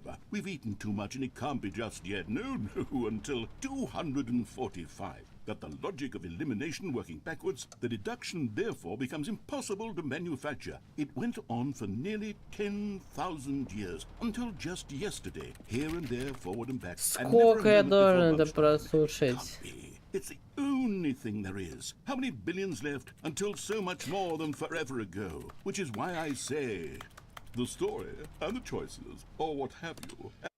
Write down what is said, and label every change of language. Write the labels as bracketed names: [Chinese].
[English] We've eaten too much and it can't be just yet. No, no, until 245. Got the logic of elimination working backwards. The deduction therefore becomes impossible to manufacture. It went on for nearly 10,000 years, until just yesterday, here and there, forward and back. [Russian] Сколько я должен это прослушать? [English] It's the only thing there is. How many billions left until so much more than forever ago? Which is why I say, the story and the choices, or what have you.